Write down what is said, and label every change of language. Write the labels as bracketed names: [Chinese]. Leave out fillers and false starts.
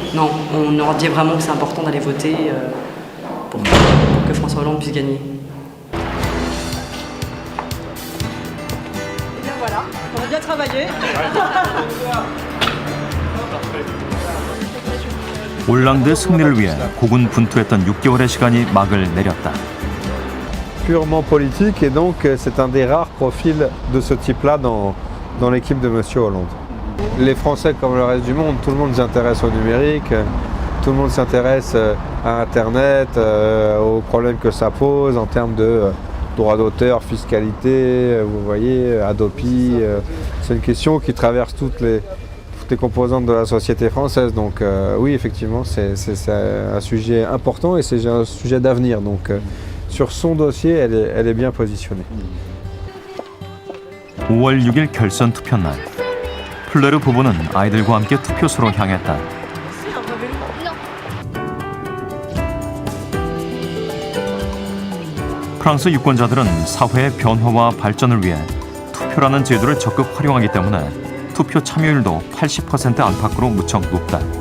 [French] Non, on leur dit vraiment que c'est important d'aller voter pour que François Hollande puisse gagner. Et bien voilà, on a bien travaillé. [Korean] 올랑드 승리를 위해 고군분투했던 6개월의 시간이 막을 내렸다. [French] Purement politique et donc c'est un des rares profils de ce type-là dans l'équipe de M. Hollande. Les Français comme le reste du monde, tout le monde s'intéresse au numérique, tout le monde s'intéresse à Internet, aux problèmes que ça pose en termes de droits d'auteur, fiscalité, vous voyez, Adopi. C'est une question qui traverse toutes les composantes de la société française. Donc oui, effectivement, c'est un sujet important et c'est un sujet d'avenir. Donc sur son dossier, elle est bien positionnée. [Korean] 5월 6일 결선 투표 날. 플레르 부부는 아이들과 함께 투표소로 향했다. 프랑스 유권자들은 사회의 변화와 발전을 위해 투표라는 제도를 적극 활용하기 때문에 투표 참여율도 80% 안팎으로 무척 높다.